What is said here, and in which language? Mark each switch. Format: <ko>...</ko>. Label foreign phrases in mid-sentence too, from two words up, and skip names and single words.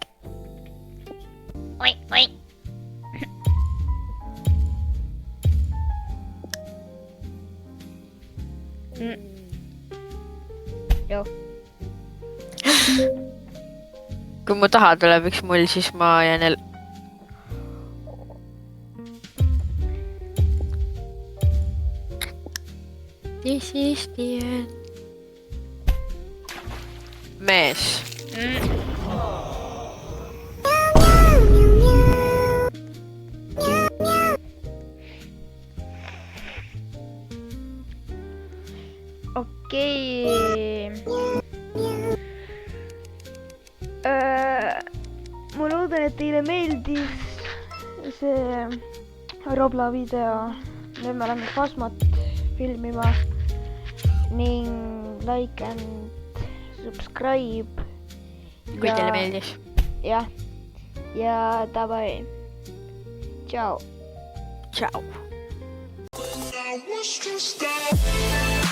<et>Oi, oi. Joo. Kui mu taha tuleb üks mull, siis ma jään</et> <en>This is the end.</en> <et>Mees. Okei. Ma loodan, et teile meeldis see Robla video. Nüüd me oleme Phasmat filmima ning</et> <en>like and subscribe.</en> <et>Kui teile meeldis. Jah. Ja davai. Ciao. Ciao.</et> <en>I was just</en>